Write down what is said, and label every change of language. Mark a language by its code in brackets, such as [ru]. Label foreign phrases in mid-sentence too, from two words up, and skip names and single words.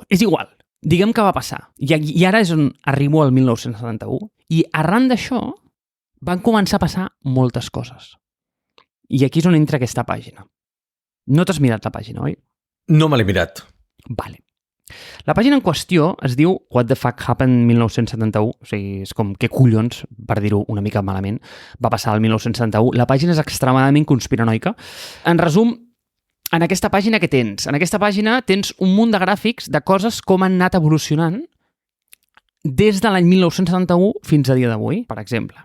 [ca] És igual. Diguem que va passar. I ara és on arribo al 1971. I arran d'això van començar a passar moltes coses. I aquí és on entra aquesta pàgina. No t'has mirat la pàgina, oi? No me l'he mirat. Vale. La pàgina en qüestió es diu What the fuck happened 1971, o sigui, és com què collons, per dir-ho una mica malament, va passar el 1971. La pàgina és extremadament conspiranoica. En resum, en aquesta pàgina què tens? En aquesta pàgina tens un munt de gràfics de coses com han anat evolucionant des de l'any 1971 fins a dia d'avui, per exemple.